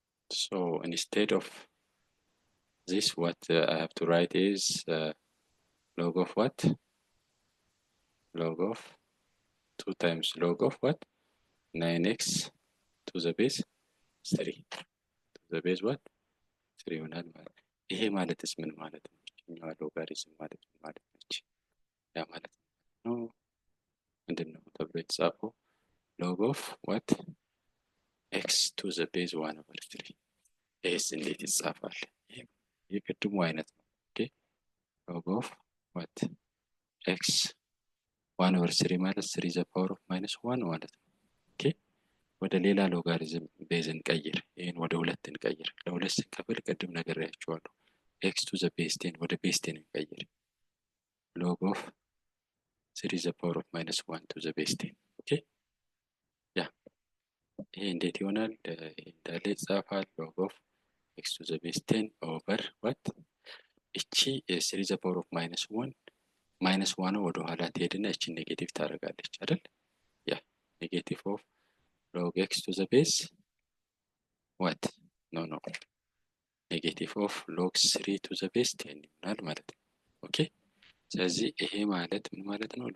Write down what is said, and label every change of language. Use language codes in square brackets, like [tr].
[en] so instead of this what I have to write is log of what? Log of 2 times log of what? 9x to the base 3 to the base what? [am] 3 ይሆናል ማለት ነው። ይሄ ማለትስ ምን ማለት ነው? እኛው ሎጋሪዝም ማለት ምን ማለት ነች? ያ ማለት ነው ምንድነው ተብሎ የተጻፈው? [en] log of what? x to the base 1 over 3 [am] ይሄስ እንዴት ይጻፋል? የቅድሙ አይነት ነው። ኦኬ [en] log of what? [am] x 1 over 3 ማለት 3 the power of minus 1 ማለት ነው። ኦኬ ወደ ሌላ ሎጋሪዝም ቤዝ እንቀይር። ይሄን ወደ 2 እንቀይር። ለሁለት ስንከፍል ቅድም ነግሬያችኋለሁ። x to the base 10 ወደ ቤዝ 10 እንቀይር። log of 3 the power of minus 1 to the base 10 ኦኬ ያ ይሄ እንዴት ይሆናል? እንዳለ ይጻፋል። [en] log of x to the base 10 over what? [am] እቺ 3 the power of minus 1 ወደ ኋላ ትሄድና እቺ ኔጌቲቭ ታደርጋለች አይደል? [en] ያ ኔጌቲቭ ኦፍ log x to the base what? [am] no [en] ኔጌቲቭ ኦፍ log 3 to the base 10 [am] ይሆናል ማለት ነው። ኦኬ ስለዚህ ይሄ ማለት ምን ማለት ነው?